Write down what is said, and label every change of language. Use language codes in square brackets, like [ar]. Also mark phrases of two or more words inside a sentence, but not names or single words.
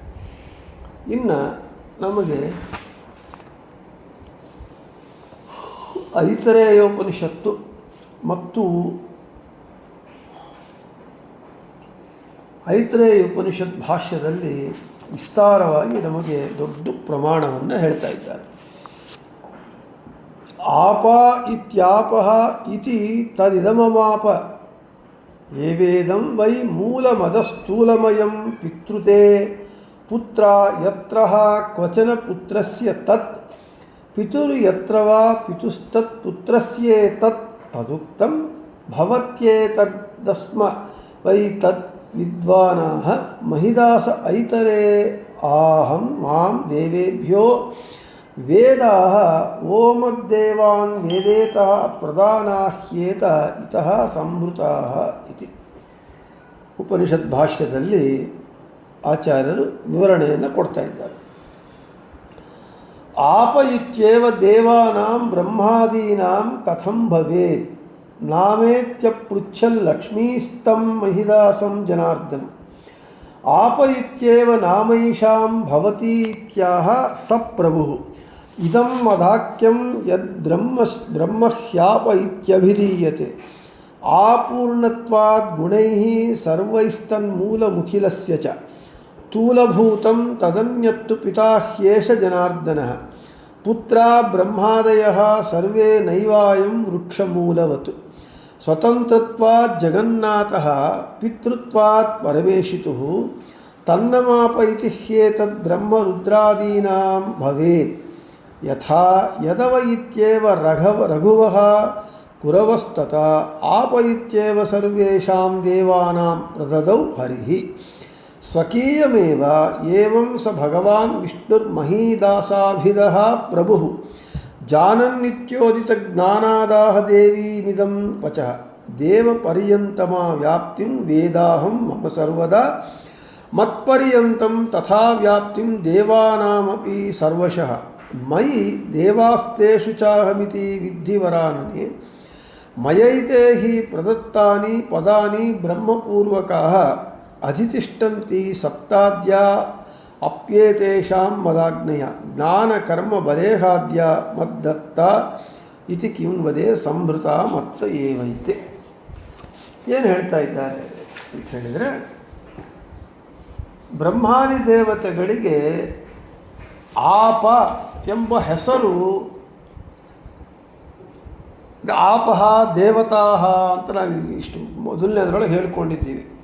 [kn] ಇನ್ನು ನಮಗೆ ಐತರೇಯೋಪನಿಷತ್ತು ಮತ್ತು ಐತರೇಯ ಉಪನಿಷತ್ ಭಾಷ್ಯದಲ್ಲಿ ವಿಸ್ತಾರವಾಗಿ ನಮಗೆ ದೊಡ್ಡ ಪ್ರಮಾಣವನ್ನು ಹೇಳ್ತಾ ಇದ್ದಾರೆ. [sa] ಆಪ ಇತ್ಯಾಪಃ ಇತಿ ತದಿದಮಮಾಪ ಏವೇದಂ ವೈ ಮೂಲಮದಸ್ಥೂಲಮಯಂ ಪಿತೃತೆ ಪುತ್ರ ಯತ್ರ ಕ್ವಚನ ಪುತ್ರಸ್ಯ ತತ್ ಪಿತುರ್ಯತ್ರ ವಾ ಪಿತುಸ್ತತ್ ಪುತ್ರಸ್ಯೇತತ್ ತದುಕ್ತಂ ಭವತ್ಯೇತದಸ್ಮ ವೈ ತತ್ ವಿದ್ವಾನಾಃ ಮಹಿದಾಸ ಐತರೇ ಆಹಂ ಮಾಂ ದೇವೇಭ್ಯೋ ವೇದಾಃ ಓಮದ್ದೇವಾನ್ ವೇದೇತಃ ಪ್ರದಾನಾಹ್ಯೇತ ಇತಃ ಸಂಭೃತಾಃ ಇತಿ. [kn] ಉಪನಿಷತ್ ಭಾಷ್ಯದಲ್ಲಿ ಆಚಾರ್ಯರು ವಿವರಣೆಯನ್ನು ಕೊಡ್ತಾ ಇದ್ದಾರೆ. [sa] ಆಪ ಇತ್ಯೇವ ದೇವಾನಾಂ ಬ್ರಹ್ಮಾದೀನಾಂ ಕಥಂ ಭವೇತ್ ನಾಮೇತ್ಯಪೃಚ್ಛಲ್ ಲಕ್ಷ್ಮೀಸ್ತಂ ಮಹಿದಾಸಂ ಜನಾರ್ದನ. ಆಪ ಇತ್ಯೇವ ನಾಮೈಷಾಂ ಭವತಿ ಇತ್ಯಾಹ ಸ ಪ್ರಭುಃ ಇದಂ ಮದಾಕ್ಯಂ ಯದ್ ಬ್ರಹ್ಮಹ್ಯಾಪ ಇತ್ಯಭಿಧೀಯತೆ ಆಪೂರ್ಣತ್ವಾದ್ ಗುಣೈಃ ಸರ್ವೈಸ್ತನ್ಮೂಲಮುಖಿಲಸ್ಯ ಚ ಸ್ಥೂಲಭೂತಂ ತದನ್ಯತ್ತು ಪಿತಾ ಹ್ಯೇಷ ಜನಾರ್ದನಃ ಪುತ್ರ ಬ್ರಹ್ಮಾದಯಃ ಸರ್ವೇ ನೈವಾಯಂ ವೃಕ್ಷಮೂಲವತ್ ಸ್ವತಂತ್ರತ್ವಾತ್ ಜಗನ್ನಾಥಃ ಪಿತೃತ್ವಾತ್ ಪರಮೇಶಿತುಃ ತನ್ನಮಾಪ ಇತಿ ಹ್ಯೇತದ್ ಬ್ರಹ್ಮರುದ್ರಾದೀನಾಂ ಭವೇತ್ ಯಥಾ ಯದವ ಇತ್ಯೇವ ರಘುವಃ ಕುರವಸ್ತತಾ ಆಪ ಇತ್ಯೇವ ಸರ್ವೇಷಾಂ ದೇವಾನಾಂ ಪ್ರದದೌ ಹರಿಃ ಸ್ವಕೀಯಮೇವ ಏವಂ ಸ ಭಗವಾನ್ ವಿಷ್ಣುರ್ಮಹೀದಾಸಾಭಿದಃ ಪ್ರಭುಃ ಜಾನನ್ನಿತ್ಯೋದಿತ ಜ್ಞಾನಾದಾಹ ದೇವೀಮಿದಂ ವಚಃ ದೇವಪರ್ಯಂತಮಾ ವ್ಯಾಪ್ತಿಂ ವೇದಾಹಂ ಮಮ ಸರ್ವದಾ ಮತ್ಪರ್ಯಂತಂ ತಥಾ ವ್ಯಾಪ್ತಿಂ ದೇವಾನಾಮಪಿ ಸರ್ವಶಃ ಮಯಿ ದೇವಾಸ್ತೇಷು ಚಾಹಮಿತಿ ವಿದ್ಧಿವರಾನನೆ ಮಯೈತೆ ಹಿ ಪ್ರದತ್ತಾನಿ ಪದಾನಿ ಬ್ರಹ್ಮಪೂರ್ವಕಾಃ ಅಧಿತಿಷ್ಠಂತಿ ಸಪ್ತಾದ್ಯ ಅಪ್ಯೇತೇಷಾಂ ಮದಾಜ್ಞೆಯ ಜ್ಞಾನಕರ್ಮಬಲೇಹಾದ್ಯ ಮದ್ದತ್ತ ಇತಿ ಕಿಂ ವದೇ ಸಂಭೃತ ಮತ್ತ ಏವೈತೆ. [kn] ಏನು ಹೇಳ್ತಾ ಇದ್ದಾರೆ ಅಂತ ಹೇಳಿದರೆ, ಬ್ರಹ್ಮಾದಿ ದೇವತೆಗಳಿಗೆ ಆಪ ಎಂಬ ಹೆಸರು, [sa] ಆಪಃ ದೇವತಾಃ [kn] ಅಂತ ನಾವು ಇಷ್ಟು ಮೊದಲನೇದರೊಳಗೆ ಹೇಳ್ಕೊಂಡಿದ್ದೀವಿ.